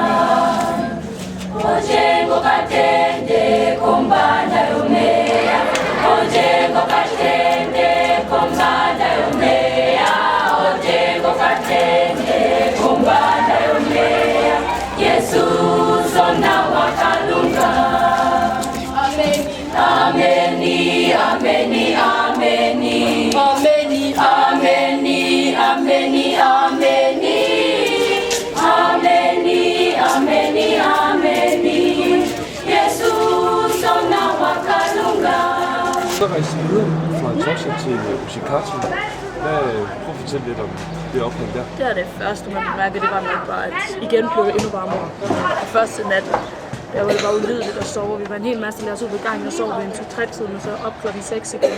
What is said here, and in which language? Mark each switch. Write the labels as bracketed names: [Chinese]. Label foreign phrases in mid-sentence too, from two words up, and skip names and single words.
[Ndonga] Ojengo katende kombanda yombea. Ojengo katende kombanda yombea. Ojengo katende kombanda yombea. Yesu sona wakalunga. Ameni, ameni, ameni, ameni, ameni, ameni, ameni, ameni, ameni, ameni. Yesu sona wakalunga. [Danish] Så rejste vi videre fra Tosha til Ushikati. Prøv at fortælle lidt om det ophold der. Det er det første, man mærkede, det var nok bare, at igen blev det endnu varmere. Og første nat, der var det bare ulydeligt at sove. Vi var en hel masse, der lærte os ud på gangen og sov ved en 2-3-tiden, og så op klokken 6 igen.